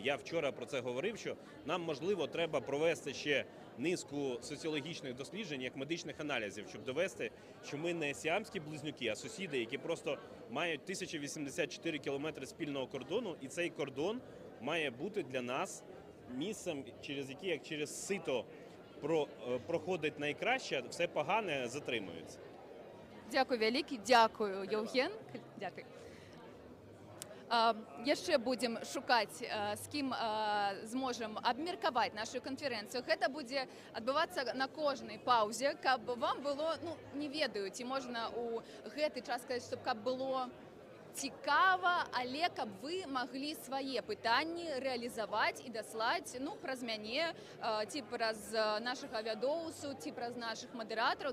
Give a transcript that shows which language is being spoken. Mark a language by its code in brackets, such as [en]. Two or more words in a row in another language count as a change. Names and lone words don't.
[uk] Я вчора про це говорив, що нам, можливо, треба провести ще низку соціологічних досліджень, як медичних аналізів, щоб довести, що ми не сіамські близнюки, а сусіди, які просто мають 1084 кілометри спільного кордону, і цей кордон має бути для нас місцем, через яке, як через сито проходить найкраще, все погане затримується. Дякую вялікі, дякую, Яўген. Дякую. [be] Яшчэ будзем шукаць, з кім зможам абмеркаваць нашу канферэнцыю. Гэта будзе адбывацца на кожнай паўзе, каб вам было, не ведаю, ці можна ў гэты час сказаць, што каб было цікава, але каб вы маглі свае пытанні рэалізаваць і даслаць, праз мяне, ці праз нашага вядоўцу, ці праз нашых мадэратараў.